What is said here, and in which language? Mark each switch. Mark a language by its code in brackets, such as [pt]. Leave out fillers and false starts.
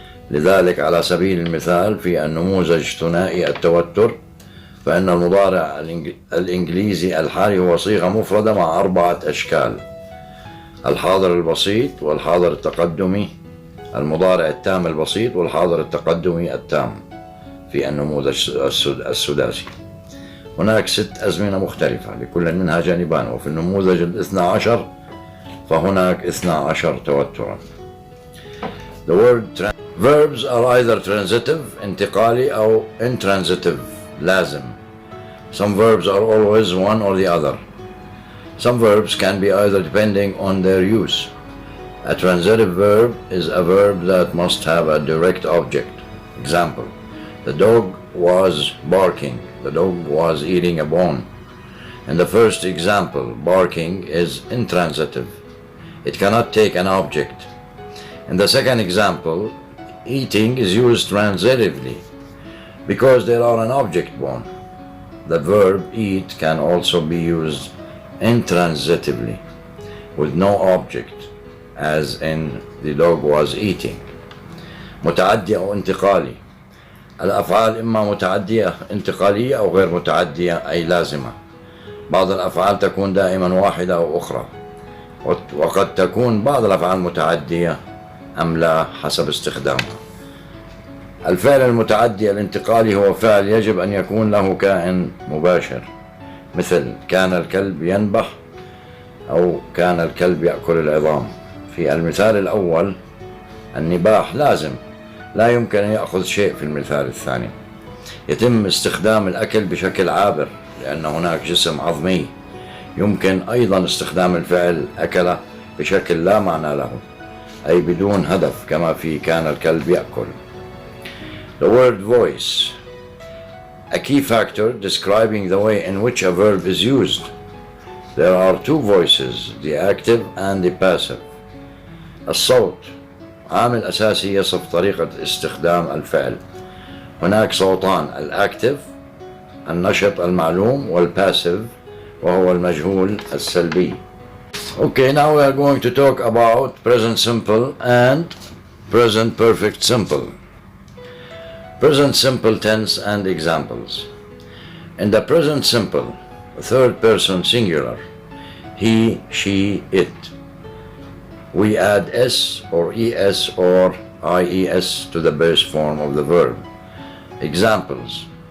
[ar] لذلك على سبيل المثال في النموذج ثنائي التوتر، فإن المضارع الإنجليزي الحالي هو صيغة مفردة مع 4 أشكال: الحاضر البسيط والحاضر التقدمي، المضارع التام البسيط والحاضر التقدمي التام في النموذج السداسي. هناك 6 أزمنة مختلفة لكل منها جانبان، وفي النموذج 12 فهناك 12 توترا. [en] The word verbs are either transitive [ar] انتقالي أو [en] intransitive [ar] لازم. [en] Some verbs are always one or the other. Some verbs can be either depending on their use. A transitive verb is a verb that must have a direct object. Example: the dog was barking. The dog was eating a bone. In the first example, barking is intransitive. It cannot take an object. In the second example, eating is used transitively because there are an object bone. The verb eat can also be used intransitively with no object, as in the dog was eating. [ar] متعدي أو انتقالي. الأفعال إما متعدية انتقالية أو غير متعدية أي لازمة. بعض الأفعال تكون دائما واحدة أو أخرى، وقد تكون بعض الأفعال متعدية أم لا حسب استخدامها. الفعل المتعدي الانتقالي هو فعل يجب أن يكون له كائن مباشر. مثل كان الكلب ينبح أو كان الكلب يأكل العظام. في المثال الأول النباح لازم، لا يمكن أن يأخذ شيء. في المثال الثاني يتم استخدام الأكل بشكل عابر لأن هناك جسم عظمي. يمكن أيضا استخدام الفعل أكل بشكل لا معنى له، أي بدون هدف، كما في كان الكلب يأكل. [en] The word voice, a key factor describing the way in which a verb is used. There are two voices, the active and the passive. [ar] الصوت عامل أساسي يصف طريقة استخدام الفعل. هناك صوتان، الأكتف النشط المعلوم والباسيف وهو المجهول السلبي. [en] Okay, now we are going to talk about present simple and present perfect simple. Present simple tense and examples. In the present simple, third person singular, he, she, it, we add s or es or ies to the base form of the verb. Examples.